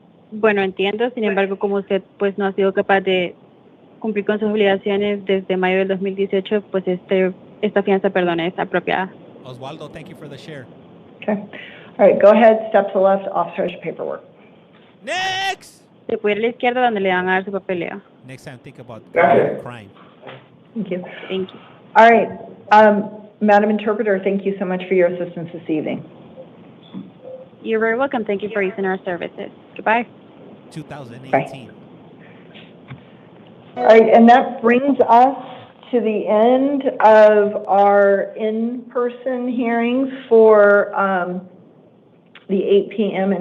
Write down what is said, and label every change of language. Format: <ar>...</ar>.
<es>Bueno, entiendo, sin embargo, como usted pues no ha sido capaz de cumplir con sus obligaciones desde mayo del 2018, pues esta fianza, perdón, es apropiada.</es> <en>Oswaldo, thank you for the share. Okay. All right, go ahead, step to the left, officer, has your paperwork. Next!</en> <es>Se puede ir a la izquierda donde le van a dar su papeleo.</es> <en>Next time, think about</en> <es>Gracias.</es> <en>crime. Thank you. Thank you. All right, Madam Interpreter, thank you so much for your assistance this evening. You're very welcome. Thank you for using our services. Goodbye. 2018. All right, and that brings us to the end of our in-person hearings for the 8 p.m.</en>